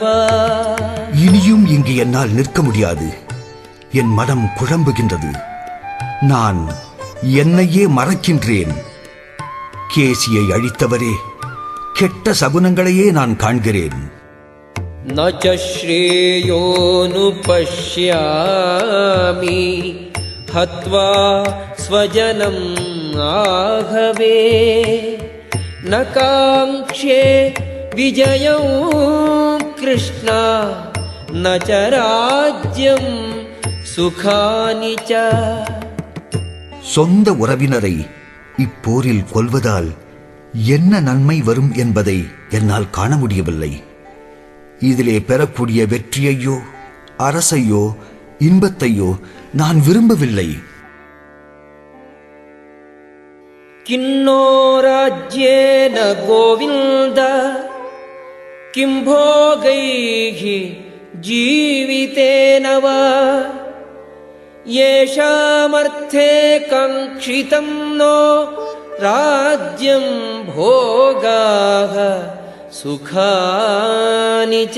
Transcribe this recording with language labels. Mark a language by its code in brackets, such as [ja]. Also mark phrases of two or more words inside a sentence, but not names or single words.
[ta] இனியும் இங்கு என்னால் நிற்க முடியாது. என் மனம் குழம்புகின்றது. நான் என்னையே மறக்கின்றேன். கேசியை அழித்தவரே, கெட்ட சகுனங்களையே நான் காண்கிறேன். [sa] न च श्रेयोऽनुपश्यामि हत्वा स्वजनम् आहवे न काङ्क्षे विजयं कृष्णा न च राज्यं सुखानि च. [ta] சொந்த உறவினரை இப்போரில் கொல்வதால் என்ன நன்மை வரும் என்பதை என்னால் காண முடியவில்லை. இதிலே பெறக்கூடிய வெற்றியையோ அரசையோ இன்பத்தையோ நான் விரும்பவில்லை. [sa] किन्नो राज्येन गोविन्द किं भोगैः जीवितेन वा येषामर्थे काङ्क्षितं नो राज्यं भोगाः सुखानि च.